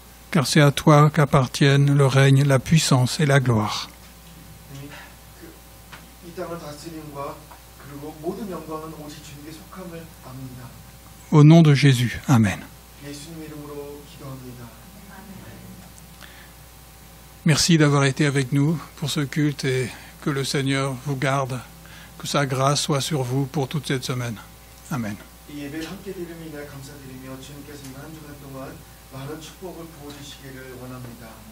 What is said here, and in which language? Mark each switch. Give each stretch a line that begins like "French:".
French: Car c'est à toi qu'appartiennent le règne, la puissance et la gloire.
Korean: 이 땅을 다스림과 그리고 모든 영광은 오직 주님께 속함을 압니다.
French: Au nom de Jésus. Amen.
Korean: 예수님 이름으로 기도합니다.
French: Merci d'avoir été avec nous pour ce culte et que le Seigneur vous garde, que sa grâce soit sur vous pour toute cette semaine. Amen.
Korean: 이 예배를 함께 드림에 인하여 감사드리며 주님께서 이 한 주간 동안 많은 축복을 부어주시기를 원합니다.